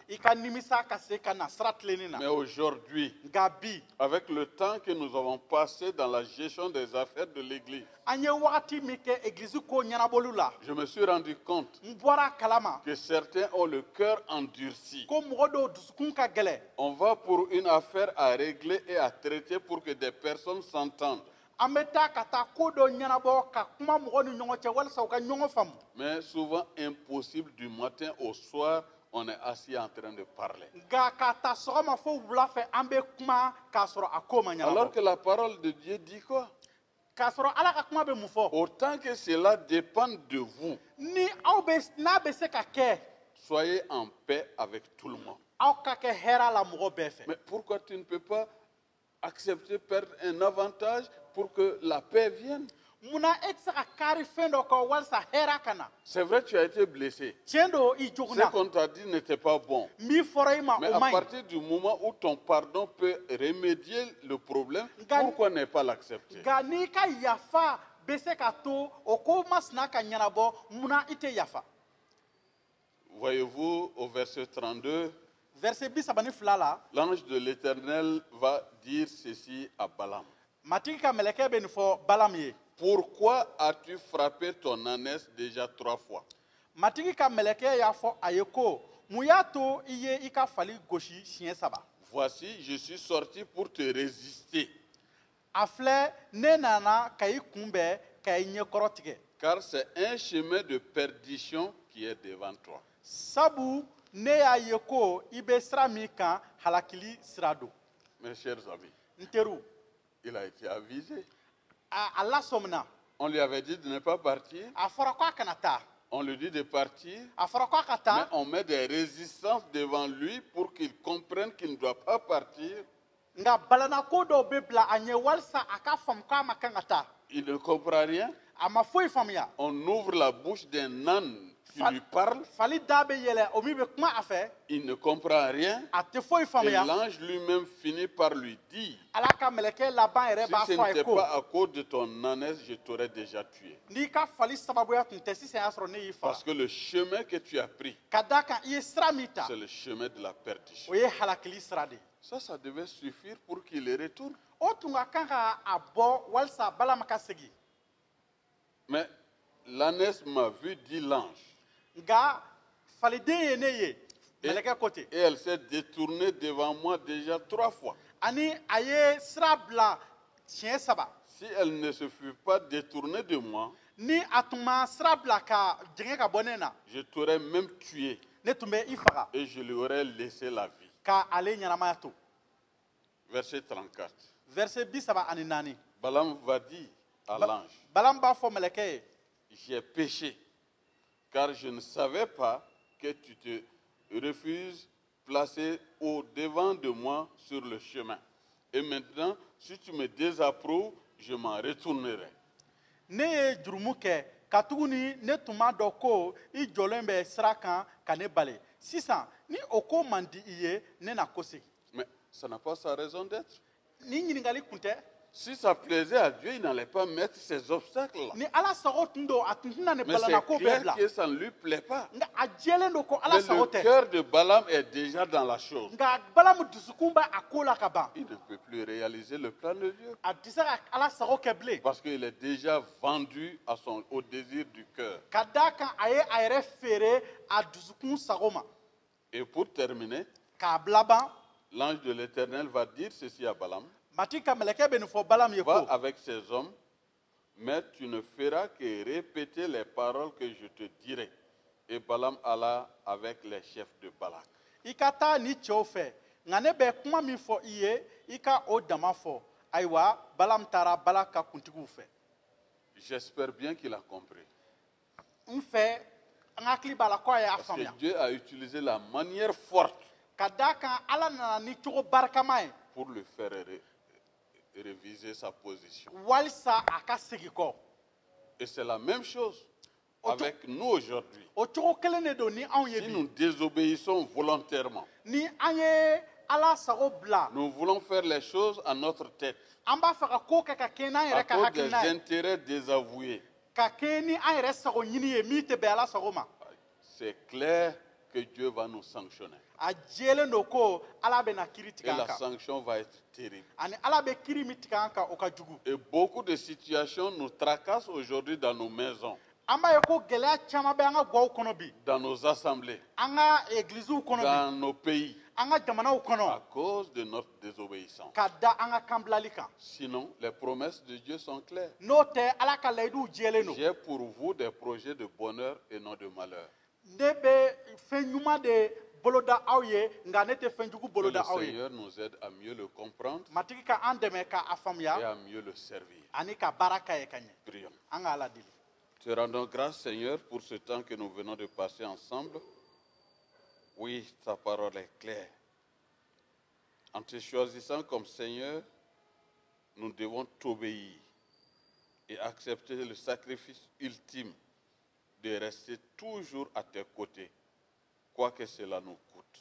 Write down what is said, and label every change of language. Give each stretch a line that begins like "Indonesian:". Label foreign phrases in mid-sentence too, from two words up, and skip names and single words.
Bambara: i ka nimisa ka se ka na sira tilenni na.
French: Mais aujourd'hui,
Bambara: Nka bi,
French: avec le temps que nous avons passé dans la gestion des affaires de l'Église,
Bambara: an ye wagati min kɛ egilizi ko ɲɛnabɔli la,
French: je me suis rendu compte
Bambara: n bɔra a kalama
French: que certains ont le cœur endurci.
Bambara: ko mɔgɔ dɔw dusukun ka gɛlɛ.
French: On va pour une affaire à régler et à traiter pour que des personnes s'entendent.
Bambara: An bɛ taa ka taa ko dɔ ɲɛnabɔ ka kuma mɔgɔw ni ɲɔgɔn cɛ walasa u ka ɲɔgɔn faamu.
French: Mais souvent impossible du matin au soir, on est assis en train de parler.
Bambara: Nka k'a ta sɔgɔma fo wula fɛ an bɛ kuma k'a sɔrɔ a ko ma
French: Alors
Bambara: ɲɛnabɔ.
French: que la parole de Dieu dit quoi?
Bambara: K'a sɔrɔ Ala ka kuma bɛ mun fɔ?
French: Autant que cela dépend de vous,
Bambara: Ni n'a bɛ se ka kɛ,
French: soyez en paix avec tout le monde.
Bambara: aw ka kɛ hɛrɛ la mɔgɔ bɛɛ fɛ.
French: Mais pourquoi tu ne peux pas accepter perdre un avantage pour que la paix vienne?
Bambara: Munna e tɛ se ka kari fɛn dɔ kɔ walasa hɛrɛ ka na?
French: C'est vrai, tu as été blessé.
Bambara: Tiɲɛ don i
French: Ce
Bambara: jogunna,
French: qu'on t'a dit n'était pas bon.
Bambara: min fɔra i ma
French: Mais
Bambara: o
French: à
Bambara: man ɲi.
French: partir du moment où ton pardon peut remédier le problème, Ga- pourquoi ne pas l'accepter?
Bambara: Nka n'i ka yafa bɛ se ka to o ko masina ka ɲɛnabɔ, munna i tɛ yafa?
French: Voyez-vous, au verset 32,
Bambara: Verset 32 la,
French: l'ange de l'Éternel va dire ceci à Balaam.
Bambara: matigi ka mɛlɛkɛ bɛ nin fɔ Balaam ye.
French: Pourquoi as-tu frappé ton ânesse déjà 3 fois?
Bambara: Matigi ka mɛlɛkɛ y'a fɔ a ye ko, mun y'a to i ye i ka fali gosi siɲɛ 3?
French: Voici, je suis sorti pour te résister,
Bambara: A filɛ, ne nana ka i kunbɛn ka i ɲɛkɔrɔ tigɛ.
French: car c'est un chemin de perdition qui est devant toi.
Bambara: Sabu ne y'a ye ko i bɛ sira min kan halakili sira don.
French: Mes chers amis,
Bambara: N teriw,
French: il a été avisé.
Bambara: a lasɔmina.
French: On lui avait dit de ne pas partir,
Bambara: A fɔra ko a kana taa.
French: on lui dit de partir,
Bambara: A fɔra ko a ka
French: mais
Bambara: taa.
French: on met des résistances devant lui pour qu'il comprenne qu'il ne doit pas partir.
Bambara: Nka balana ko dɔw bɛ bila a ɲɛ walasa a ka faamu k'a ma kan ka taa.
French: Il ne comprend rien.
Bambara: A ma foyi faamuya.
French: On ouvre la bouche d'un âne qui lui parle,
Bambara: Fali da bɛ yɛlɛ o min bɛ kuma a fɛ.
French: il ne comprend rien.
Bambara: A tɛ foyi
French: Et
Bambara: faamuya.
French: l'ange lui-même finit par lui dire,
Bambara: Ala ka mɛlɛkɛ laban yɛrɛ
French: si
Bambara: b'a
French: ce
Bambara: fɔ a ye
French: n'était
Bambara: ko,
French: pas à cause de ton ânesse, je t'aurais déjà tué.
Bambara: n'i ka fali sababuya tun tɛ sisan y'a sɔrɔ ne y'i
French: Parce
Bambara: faga.
French: que le chemin que tu as pris,
Bambara: Ka d'a kan i ye sira min ta,
French: c'est le chemin de la perdition.
Bambara: o ye halakili sira de ye.
French: Ça devait suffire pour qu'il retourne.
Bambara: O tun ka kan ka a bɔ walasa Balama ka segin.
French: Mais l'ânesse m'a vu, dit l'ange,
Bambara: Nka faliden ye ne ye, mɛlɛkɛ ko ten.
French: et elle s'est détournée devant moi déjà 3 fois.
Bambara: Ani a ye sira bila siɲɛ 3.
French: Si elle ne se fût pas détournée de moi,
Bambara: Ni a tun ma sira bila ka jɛngɛ ka bɔ ne na,
French: je t'aurais même tué
Bambara: ne tun bɛ i faga
French: et je lui aurais laissé la vie.
Bambara: ka ale ɲɛnamaya to.
French: Verset 34. Verset 34. Balaam va dire à l'ange,
Bambara: Balaam b'a fɔ mɛlɛkɛ ye,
French: j'ai péché, car je ne savais pas que tu te refuses placer au devant de moi sur le chemin. Et maintenant, si tu me désapprouves, je m'en retournerai.
Bambara: ne ye jurumu kɛ ka tuguni ne tuma dɔ ko I jɔlen bɛ sira kan ka ne bali sisan ni o ko man di I ye ne na ko segin.
French: Mais ça n'a pas sa raison d'être.
Bambara: Ni ɲininkali kun tɛ.
French: Si ça plaisait à Dieu, il n'allait pas mettre ces obstacles-là.
Bambara: Ni Ala sago tun don a tun tɛna ne
French: Mais
Bambara: balana
French: c'est
Bambara: ko bɛɛ
French: clair
Bambara: bila.
French: que ça ne lui plaît pas.
Bambara: Nka a jɛlen don ko Ala
French: Mais
Bambara: sago
French: le
Bambara: tɛ.
French: cœur de Balaam est déjà dans la chose.
Bambara: Nka Balamu dusukun bɛ a ko la ka ban.
French: Il ne peut plus réaliser le plan de Dieu.
Bambara: A tɛ se ka Ala sago kɛ bilen.
French: Parce qu'il est déjà vendu au désir du cœur.
Bambara: Ka d'a kan a ye a yɛrɛ feere a dusukun sago ma.
French: Et pour terminer,
Bambara: K'a bila ban.
French: l'ange de l'Éternel va dire ceci à Balaam.
Bambara: Mati ka mɛlɛkɛ bɛ nin fɔ Balamu ye
French: Va
Bambara: ko.
French: avec ces hommes, mais tu ne feras que répéter les paroles que je te dirai. Et Balaam alla avec les chefs de Balak.
Bambara: I ka taa ni cɛw fɛ nka ne bɛ kuma min fɔ I ye I ka o dama fɔ ayiwa Balamu taara Balak ka kuntigiw fɛ.
French: J'espère bien qu'il a compris.
Bambara: N fɛ an hakili b'a la ko a y'a
French: Parce que
Bambara: faamuya.
French: Dieu a utilisé la manière forte
Bambara: Ka d'a kan Ala nana ni cogo barikama ye
French: pour le faire réviser sa position.
Bambara: walisa a ka segin kɔ.
French: Et c'est la même chose Auto- avec nous aujourd'hui.
Bambara: O cogo kelen de don ni anw ye
French: Si
Bambara: bi.
French: nous désobéissons volontairement,
Bambara: Ni an ye Ala sago bila
French: nous voulons faire les choses à notre tête,
Bambara: an b'a fɛ ka ko kɛ ka kɛ n'an
French: à
Bambara: yɛrɛ ka
French: cause des
Bambara: hakilina ye
French: intérêts désavoués.
Bambara: ka kɛ ni an yɛrɛ sago ɲini ye min tɛ bɛn Ala sago ma.
French: C'est clair que Dieu va nous sanctionner.
Bambara: A jɛlen don ko Ala bɛna kiiri
French: Et
Bambara: tigɛ an
French: la
Bambara: kan
French: sanction va être terrible.
Bambara: ani Ala bɛ kiiri min tigɛ an kan o ka jugu.
French: Et beaucoup de situations nous tracassent aujourd'hui dans nos maisons,
Bambara: An b'a ye ko gɛlɛya caman bɛ an ka gaw kɔnɔ bi
French: dans nos assemblées,
Bambara: an ka egiliziw kɔnɔ bi
French: dans nos pays,
Bambara: an ka jamanaw
French: à
Bambara: kɔnɔ
French: cause de notre désobéissance.
Bambara: ka da an ka kan bilali kan.
French: Sinon, les promesses de Dieu sont claires.
Bambara: N'o tɛ Ala ka layiduw jɛlen don.
French: J'ai pour vous des projets de bonheur et non de malheur.
Bambara: Ne bɛ fɛn ɲuman de boloda aw ye nka ne tɛ fɛn jugu
French: Que
Bambara: boloda
French: le
Bambara: aw ye.
French: Seigneur nous aide à mieux le comprendre
Bambara: Matigi ka an dɛmɛ k'a
French: et
Bambara: faamuya
French: à mieux le servir.
Bambara: ani ka baara k'a ye ka ɲɛ.
French: Prions.
Bambara: An ka Ala deli.
French: Te rendons grâce, Seigneur, pour ce temps que nous venons de passer ensemble. Oui, ta parole est claire. En te choisissant comme Seigneur, nous devons t'obéir et accepter le sacrifice ultime de rester toujours à tes côtés, quoi que cela nous coûte.